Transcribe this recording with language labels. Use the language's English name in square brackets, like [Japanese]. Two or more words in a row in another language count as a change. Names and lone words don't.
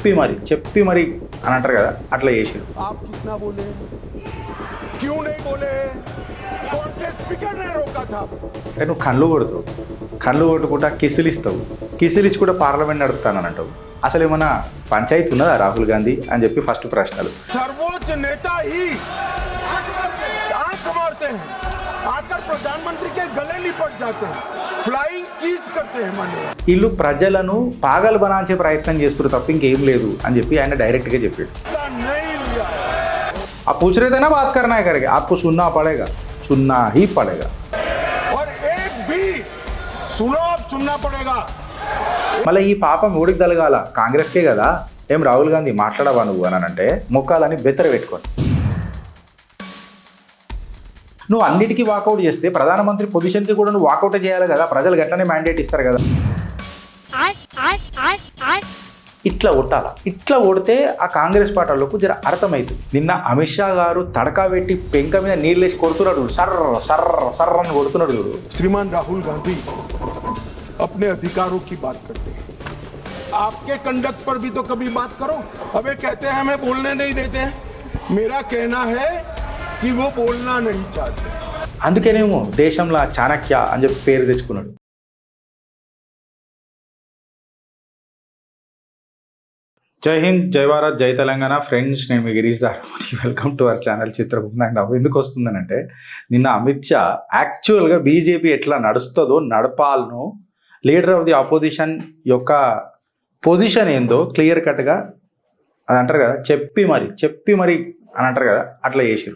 [Telugu] చెప్పి మరి అని అంటారు కదా, అట్లా చేసాడు. నువ్వు కళ్ళు కొట్టుకుంటా కిసులు ఇస్తావు, కిసులు ఇచ్చి కూడా పార్లమెంట్ నడుపుతానని అంటావు. అసలు ఏమన్నా పంచాయతీ ఉన్నదా రాహుల్ గాంధీ అని చెప్పి ఫస్ట్ ప్రశ్నలు. [Hindi] सर्वोच्च नेता ही आंख मारते हैं, आकर प्रधानमंत्री के गले लिपट जाते हैं, [English] flying kiss [Hindi] करते हैं माननीय. [Telugu] వీళ్ళు ప్రజలను [Hindi] पागल बनाने [Telugu] ప్రయత్నం చేస్తారు తప్ప ఇంకేం లేదు అని చెప్పి ఆయన డైరెక్ట్గా చెప్పాడు. [Hindi] ఆ पूछ रहे थे ना बात करना है करके, आपको सुनना पड़ेगा, सुनना ही पड़ेगा. और एक भी सुनो, अब सुनना पड़ेगा. [Telugu] మళ్ళీ ఈ పాపం ఓడికి తలగాల, కాంగ్రెస్కే కదా, ఏం రాహుల్ గాంధీ మాట్లాడవా నువ్వు అని అంటే మొక్కాలని బెత్తర పెట్టుకొని నువ్వు అన్నిటికీ వాకౌట్ చేస్తే ప్రధానమంత్రి పొజిషన్కి కూడా నువ్వు వాకౌట్ చేయాలి కదా, ప్రజలకు ఎట్లనే మ్యాండేట్ ఇస్తారు కదా. ఇట్లా కొట్టాల, ఇట్లా కొడితే ఆ కాంగ్రెస్ పార్టీలకు జర అర్థమవుతుంది. నిన్న అమిత్ షా గారు తడకా పెట్టి పెంక మీద నీళ్ళేసి కొడుతున్నాడు, సర్ర సర్ర సర్ర అని కొడుతున్నాడు. [Hindi] श्रीमान राहुल गांधी अपने अधिकारों की बात करते हैं, आपके कंडक्ट पर भी तो कभी बात करो. हमें कहते हैं हमें बोलने नहीं देते हैं. मेरा कहना है कि वो बोलना नहीं चाहते. [Telugu] అందుకేనేమో దేశంలో చాణక్య అని చెప్పి పేరు తెచ్చుకున్నాడు. జై హింద్, జై భారత్, జై తెలంగాణ. ఫ్రెండ్స్, నేను మీ గిరీష్ దారమణి. [English] welcome to our channel [Telugu] చిత్రగుప్త. నాకు నవ్వు ఎందుకు వస్తుందనంటే, నిన్న అమిత్ షా యాక్చువల్గా బీజేపీ ఎట్లా నడుస్తుందో నడపాలను, [English] leader of the opposition [Telugu] యొక్క పొజిషన్ ఏందో [English] clear cut [Telugu] అది అంటారు కదా, చెప్పి మరి అని అంటారు కదా, అట్లా చేసారు.